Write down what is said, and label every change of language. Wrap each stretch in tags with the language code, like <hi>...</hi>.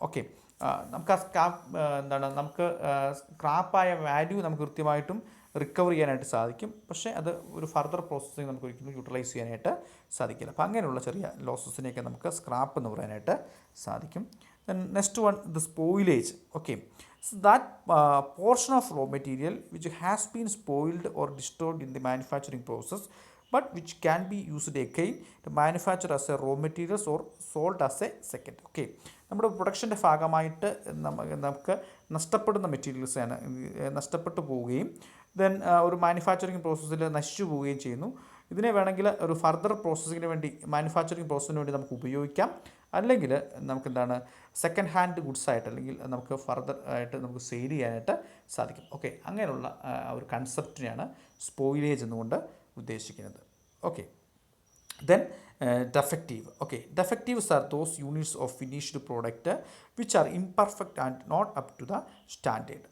<ml>Okay, നമുക്ക് ആ നമുക്ക് സ്ക്രാപ്പായ വാല്യൂ നമുക്ക് കൃത്യമായിട്ടും റിക്കവർ ചെയ്യാനായിട്ട് സാധിക്കും. പക്ഷേ അത് ഒരു ഫർദർ പ്രോസസ്സിങ് നമുക്ക് ഒരിക്കലും യൂട്ടിലൈസ് ചെയ്യാനായിട്ട് സാധിക്കില്ല. അപ്പോൾ അങ്ങനെയുള്ള ചെറിയ ലോസസിനെയൊക്കെ നമുക്ക് സ്ക്രാപ്പ് എന്ന് പറയാനായിട്ട് സാധിക്കും.</ml> <en>Then next one, the spoilage.</en> <ml>Okay,</ml> <en>So that portion of raw material which has been spoiled or destroyed in the manufacturing process but which can be used again to manufacture as a raw materials or sold as a second.</en> <ml>Okay, നമ്മുടെ പ്രൊഡക്ഷൻ്റെ ഭാഗമായിട്ട് നമുക്ക് നഷ്ടപ്പെടുന്ന മെറ്റീരിയൽസാണ്, നഷ്ടപ്പെട്ടു പോവുകയും then ഒരു manufacturing പ്രോസസ്സിൽ നശിച്ചു പോവുകയും ചെയ്യുന്നു. ഇതിനെ വേണമെങ്കിൽ ഒരു ഫർദർ പ്രോസസ്സിങ്ങിന് വേണ്ടി, മാനുഫാക്ചറിങ് പ്രോസസ്സിന് വേണ്ടി നമുക്ക് ഉപയോഗിക്കാം. അല്ലെങ്കിൽ നമുക്കെന്താണ് സെക്കൻഡ് ഹാൻഡ് ഗുഡ്സ് ആയിട്ട്, അല്ലെങ്കിൽ നമുക്ക് ഫർദർ ആയിട്ട് നമുക്ക് സെയിൽ ചെയ്യാനായിട്ട് സാധിക്കും. ഓക്കെ, അങ്ങനെയുള്ള ഒരു കൺസെപ്റ്റിനെയാണ് സ്പോയിലേജ് എന്നുകൊണ്ട് ഉദ്ദേശിക്കുന്നത്.</ml> <en>Okay, then defective. Okay, defectives are those units of finished product which are imperfect and not up to the standard.</en>